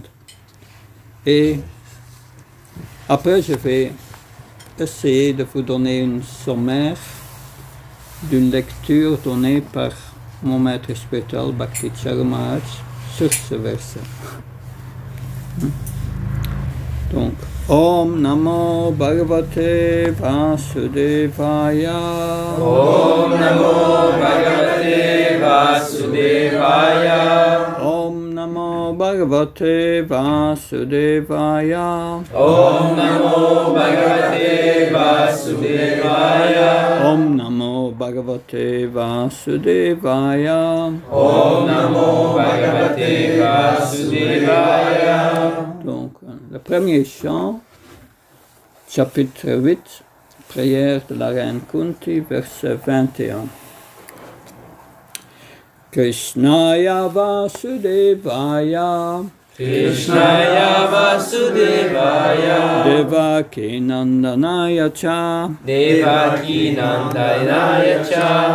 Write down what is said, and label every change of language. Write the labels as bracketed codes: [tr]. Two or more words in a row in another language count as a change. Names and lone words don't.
[fr] Et après, je vais essayer de vous donner une sommaire d'une lecture donnée par mon maître spirituel Bhakti Charumaharaj sur ce verset. Donc, [sa] Om Namo Bhagavate Vasudevaya. Om Namo Bhagavate Vasudevaya. Om Namo Bhagavate Vasudevaya. Om Namo Bhagavate Vasudevaya. Om Namo Bhagavate Vasudevaya. Om Namo Bhagavate Vasudevaya. [fr] Donc, le premier chant, chapitre 8, prière de la reine Kunti, verset 21. [sa] Krishnaya Vasudevaya. Krishnaya Vasudevaya. Devaki Nandanaya Cha. Devaki Nandanaya Cha.